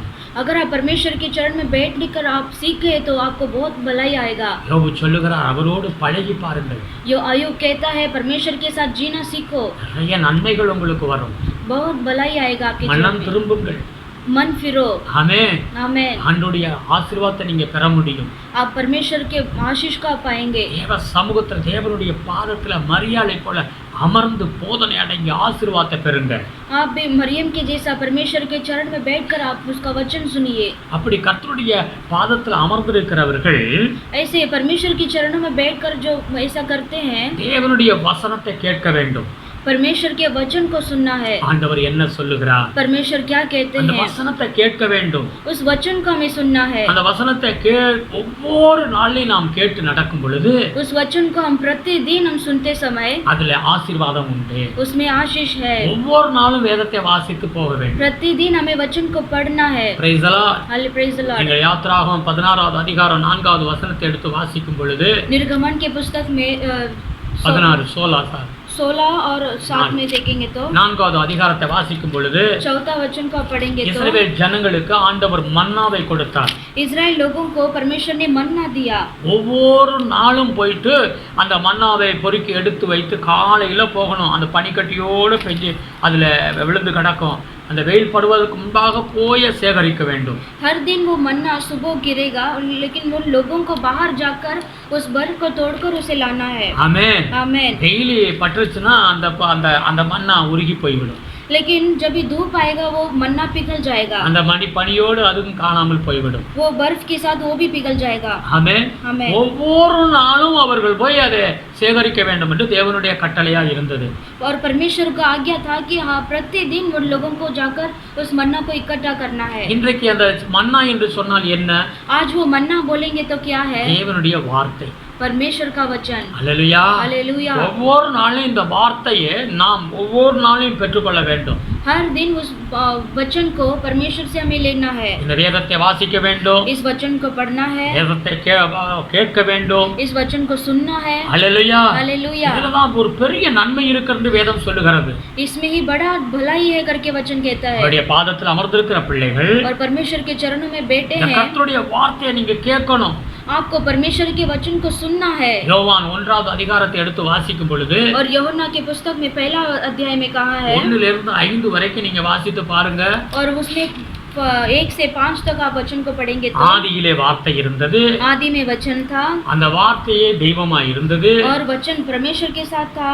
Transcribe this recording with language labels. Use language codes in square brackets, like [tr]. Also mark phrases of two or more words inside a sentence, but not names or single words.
[hi] अगर आप परमेश्वर के चरण में बैठ कर आप सीख गए तो आपको बहुत भलाई आएगा। [ta] யோபு சொல்லுகிறார், அவரோடு பழகி பாருங்கள். [hi] यो अयुब कहता है परमेश्वर के साथ जीना सीखो, [ta] நிறைய நன்மைகள் உங்களுக்கு வரும். [hi] बहुत भलाई आएगा आपके जीवन [ta] மனம் [hi] में। [ta] திரும்புங்கள். [hi] मन फिरो। [ta] ஆமென். [hi] आमेन। [ta] ஆண்டவருடைய ஆசீர்வாதத்தை நீங்க பெற முடியும். [hi] आप परमेश्वर के आशीष का पाएंगे। [ta] தேவ சமூகத்துல தேவனுடைய பாதத்துல மரியாதை போல அமர்ந்து போதனை அடங்கி ஆசீர்வாதத்தை பெறுங்க. [hi] आप भी मरियम के जैसा परमेश्वर के चरण में बैठकर आप उसका वचन सुनिए। [ta] அப்படி கர்த்தருடைய பாதத்துல அமர்ந்திருக்கிறவர்கள் [hi] ऐसे परमेश्वर के चरणों में बैठकर जो ऐसा करते हैं, [ta] தேவனுடைய வசனத்தை கேட்க வேண்டும். [hi] परमेश्वर के वचन को सुनना है। [ta] ஆண்டவர் என்ன சொல்லுகிறார்? [hi] परमेश्वर क्या कहते [ta] அந்த [hi] हैं, [ta] வசனத்தை கேட்க வேண்டும். [hi] उस वचन को हमें सुनना है। [ta] அந்த வசனத்தை ஒவ்வொரு நாளையும் நாம் கேட்டு நடக்கும் பொழுது [hi] उस वचन को हम प्रतिदिन हम सुनते समय [ta] அதுல ஆசீர்வாதம் உண்டு. [hi] उसमें आशीष है। [ta] ஒவ்வொரு நாளும் வேதத்தை வாசித்து போக வேண்டும். [hi] प्रतिदिन हमें वचन को पढ़ना है। [en] Praise the Lord. Praise the Lord. [ta] நீங்கள் யாத்திராகமம் 16வது அதிகாரம் 4வது வசனத்தை எடுத்து வாசிக்கும் பொழுது [hi] निर्गमन के पुस्तक में 16 16 और 7 में देखेंगे तो [ta] 4வது அதிகாரத்தை வாசிக்கும் பொழுது [hi] चौथा वचन को पढ़ेंगे तो [ta] இஸ்ரவேல் ஜனங்களுக்கு ஆண்டவர் மன்னாவை கொடுத்தார். [hi] इजराइल लोगों को परमेश्वर ने मन्ना दिया। [ta] ஒவ்வொரு நாளும் போயிட்டு அந்த மன்னாவை பொறுக்கி எடுத்து வைத்து காலையில போகணும். அந்த பனிக்கட்டியோடு பெஞ்சு அதுல விழுந்து கிடக்கும். அந்த வெயில் படுவதற்கு முன்பாக போய் சேகரிக்க வேண்டும். [hi] हर दिन वो मन्ना सुबह गिरेगा, लेकिन वो लोगों को बाहर जाकर उस बर्फ को तोड़कर उसे लाना है। [ta] ஆமென். [hi] आमेन। [ta] டெய்லி பட்டுச்சுன்னா அந்த அந்த அந்த மன்னா உருகி போய்விடும். [hi] लेकिन जब भी धूप आएगा वो मन्ना पिघल जाएगा। [ta] அந்த பனியோடு அதுவும் காணாமல் போய்விடும். [hi] वो बर्फ के साथ वो भी पिघल जाएगा। [ta] ஆமென். [hi] आमेन। [ta] ஒவ்வொரு நாளும் அவர்கள் போய் அதை சேகரிக்க வேண்டும் என்று தேவனுடைய கட்டளையா இருந்தது. [hi] और परमेश्वर का आज्ञा था कि हाँ प्रतिदिन वो लोगों को जाकर उस मन्ना को इकट्ठा करना है। [ta] இன்றைக்கு அந்த மன்னா என்று சொன்னால் என்ன? [hi] आज वो मन्ना बोलेंगे तो क्या है? [ta] தேவனுடைய வார்த்தை. [hi] परमेश्वर का वचन। [ta] அல்லேலூயா. [hi] हालेलुया। [ta] ஒவ்வொரு நாளும் இந்த வார்த்தையை நாம் ஒவ்வொரு நாளையும் பெற்றுக்கொள்ள வேண்டும். [hi] हर दिन उस वचन को परमेश्वर से हमें लेना है। [ta] இந்த வேதத்தை வாசிக்க வேண்டும். [hi] इस वचन को पढ़ना है। [ta] வேதத்தை கேட்க வேண்டும். [hi] इस वचन को सुनना है। [ta] அல்லேலூயா. [hi] हालेलुया। [ta] இதுலதான் ஒரு பெரிய நன்மை இருக்கிறது வேதம் சொல்லுகிறது. [hi] इसमें ही बड़ा भलाई है करके वचन कहता है। [ta] அவருடைய பாதத்தில் அமர்ந்திருக்கிற பிள்ளைகள் [hi] और परमेश्वर के चरणों में बैठे [ta] இந்த [hi] हैं, [ta] கர்த்தருடைய வார்த்தையை நீங்க கேட்கணும். [hi] आपको परमेश्वर के वचन को सुनना है। [ta] யோவான் 1வது அதிகாரத்தை எடுத்து வாசிக்கும் பொழுது [hi] और यूहन्ना के पुस्तक में पहला अध्याय में कहा है, [ta] 1லிருந்து 5 வரைக்கும் நீங்க வாசித்து பாருங்க. [hi] और उसमें 1 से 5 तक आप वचन को पढ़ेंगे तो [ta] ஆதியிலே வார்த்தை இருந்தது. [hi] आदि में वचन था, [ta] அந்த வார்த்தையே தெய்வமா இருந்தது. [hi] और वचन परमेश्वर के साथ था,